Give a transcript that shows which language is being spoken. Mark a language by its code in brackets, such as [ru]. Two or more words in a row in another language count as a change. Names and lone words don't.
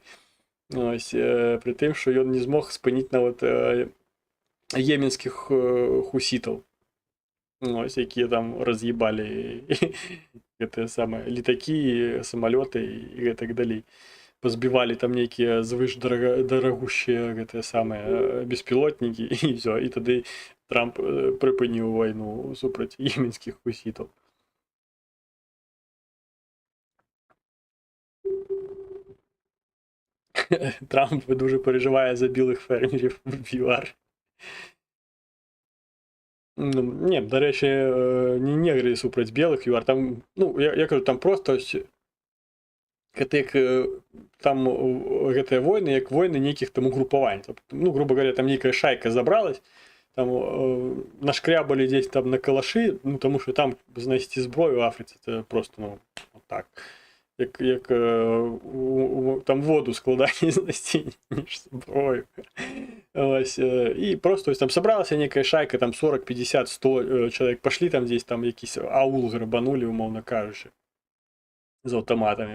[be] Ось, пры тым, што ён не змог спыніць нават еменскіх хусітаў, ось, якія там раз'ебалі гэтыя самыя літакі, самалёты і гэтак далей. Пазбівалі там нейкія звышдарагущыя гэтыя самыя беспілотнікі і ўсё, і тады Трамп прыпыніў вайну супраць еменскіх хусітаў. [uk] Трамп дуже переживає за білих фермерів в ЮАР. [be] Не, [uk] до речі, [be] не негри супраць белых ЮАР, там, ну, я кажу, там просто там гэтыя войны, як войны нейкіх там угрупавань. Ну, [ru] грубо говоря, [be] там нейкая шайка забралась, там нашкрябали здесь там на калашы, [uk] ну, тому що там знайсці зброю в Африці, це просто, ну, вот так. як там воду складані знайти, ніж зброю. Ось, і просто ось там [ru] собралася некая шайка, [uk] там 40, 50, 100 чоловік, пошли там десь там якийсь аул грабанули, умовно кажучи, з автоматами.